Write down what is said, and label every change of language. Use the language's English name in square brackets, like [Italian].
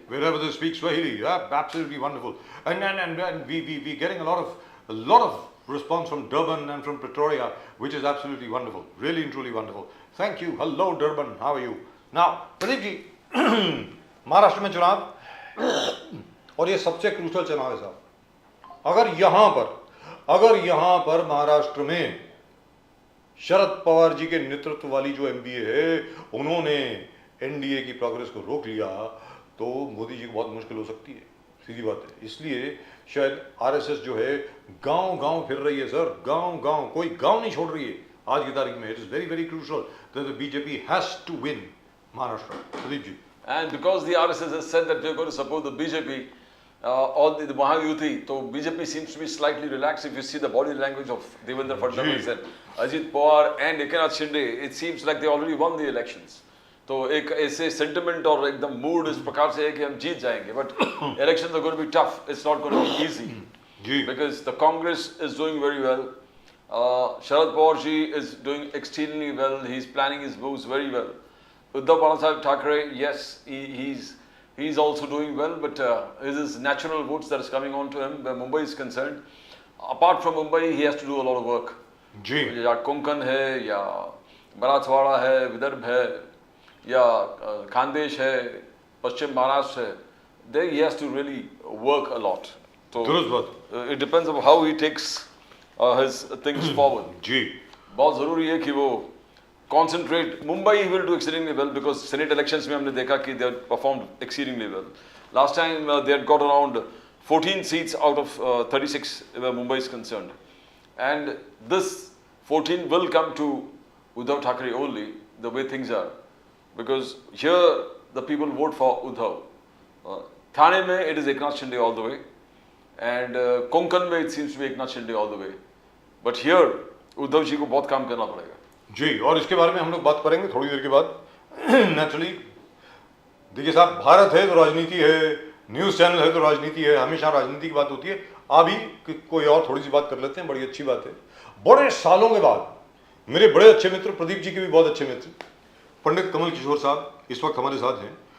[English] wherever they speak Swahili, yeah, absolutely wonderful. And we getting a lot of response from Durban and from Pretoria, which is absolutely wonderful, really and truly wonderful. Thank you. Hello Durban, how are you? [Hindi] Now, Pradeep ji, Maharashtra में चुनाव और ये सबसे crucial चुनाव है साहब। अगर यहाँ पर महाराष्ट्र में शरद पवार जी के नेतृत्व वाली जो एमबीए है उन्होंने एनडीए की प्रोग्रेस को रोक लिया तो मोदी जी को बहुत मुश्किल हो सकती है, सीधी बात है। इसलिए शायद आरएसएस जो है गांव फिर रही है सर, गांव कोई गांव नहीं छोड़ रही है आज की तारीख में। [English] It is very very crucial that the BJP has to win Maharashtra. Pradeep ji. And because the RSS has said that they're going to support the BJP or the Mahayuti, so BJP seems to be slightly relaxed. If you see the body language of Devendra Fadnavis and Ajit Pawar and Eknath Shinde, it seems like they already won the elections. [Hindi] तो एक ऐसे sentiment और एकदम mood इस प्रकार से है कि हम जीत जाएंगे, [English] But elections are going to be tough. It's not going to be easy because the Congress is doing very well. Sharad Pawar ji is doing extremely well. He's planning his moves very well. Uddhav Banasaheb Thackeray, yes, he's also doing well, but it is natural votes that is coming on to him where Mumbai is concerned. Apart from Mumbai, he has to do a lot of work. [Hindi] जी. या कोंकण है, या मराठवाड़ा है, विदर्भ है, या खानदेश है, पश्चिम महाराष्ट्र है. [English] There he has to really work a lot. So it depends on how he takes his things forward. [Hindi] जी. बहुत जरूरी है कि वो concentrate. [English] Mumbai he will do exceedingly well because Senate elections [Hindi] में हमने देखा कि [English] they performed exceedingly well. Last time they had got around 14 seats out of 36 where Mumbai is concerned. And this 14 will come to Uddhav Thackeray only, the way things are. Because here the people vote for Uddhav. Thane में it is Eknath Shinde all the way. And Konkan में it seems to be Eknath Shinde all the way. But here [Hindi] Uddhav जी को बहुत काम करना पड़ेगा जी। और इसके बारे में हम लोग बात करेंगे थोड़ी देर के बाद नेचुरली। देखिए साहब, भारत है तो राजनीति है, न्यूज़ चैनल है तो राजनीति है, हमेशा राजनीति की बात होती है। अभी कोई और थोड़ी सी बात कर लेते हैं, बड़ी अच्छी बात है। बड़े सालों के बाद मेरे बड़े अच्छे मित्र, प्रदीप जी के भी बहुत अच्छे मित्र, पंडित कमल किशोर साहब इस वक्त हमारे साथ हैं।